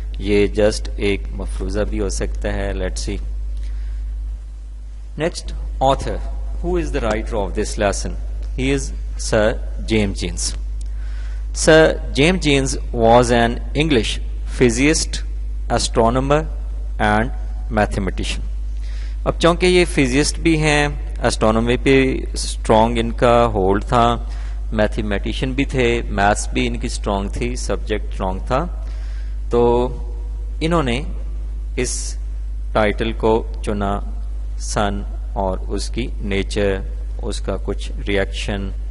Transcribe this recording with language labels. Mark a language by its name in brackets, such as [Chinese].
[Urdu] یہ جسٹ ایک مفروضہ بھی ہو سکتا ہے. [English] Let's see. Next author. Who is the writer of this lesson? He is Sir James Jeans. Sir James Jeans was an English physicist, astronomer and mathematician. [Urdu] اب چونکہ یہ physicist بھی ہیں، اسٹرانومی پہ اسٹرانگ ان کا ہولڈ تھا، mathematician بھی تھے، میتھس بھی ان کی اسٹرانگ تھی، سبجیکٹ اسٹرانگ تھا. تو انہوں نے اس ٹائٹل کو چنا سن اور اس کی نیچر، اس کا کچھ ریئیکشن.